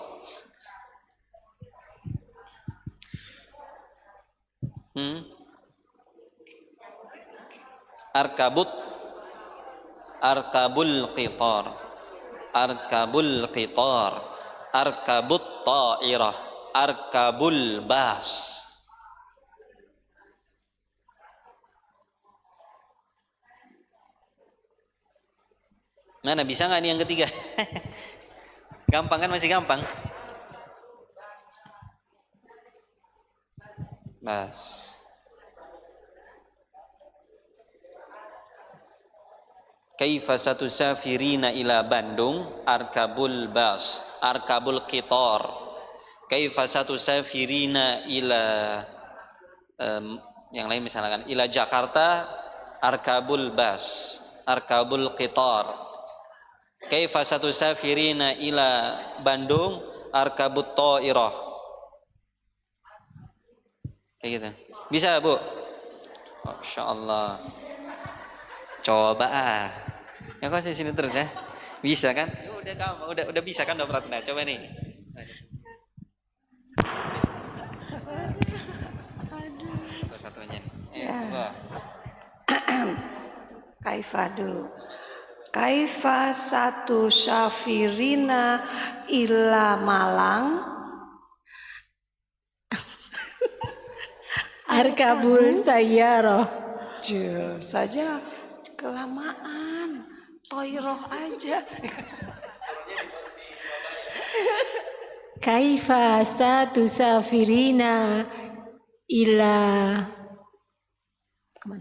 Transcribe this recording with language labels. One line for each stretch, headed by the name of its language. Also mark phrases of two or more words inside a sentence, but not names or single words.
Arabic: أركب القطار، أركب القطار، أركب الطائرة، أركب الباص.
Indonesian: Mana bisa nggak nih yang ketiga? Gampang kan, masih gampang. Bas.
Arabic: كيف ستسافرين إلى Bandung، أركب الباص, أركب القطار. كيف ستسافرين إلى
Indonesian: yang lain misalkan
Arabic: ila Jakarta, أركب الباص، أركب القطار. كيف ستسافرين إلى Bandung، أركب الطائرة.
Indonesian: Kayak gitu. Bisa, Bu? Masyaallah. Coba ya kok sini terus ya, bisa kan? Ya udah kamu udah bisa kan, udah pernah. Coba nih. Aduh. Satunya. Ya. Kaifa dulu.
Arabic: كيف ستسافرين إلى Malang. أركب السيارة.
Indonesian: Saja kelamaan. Toiroh aja.
Arabic: كيف ستسافرين إلى kemana?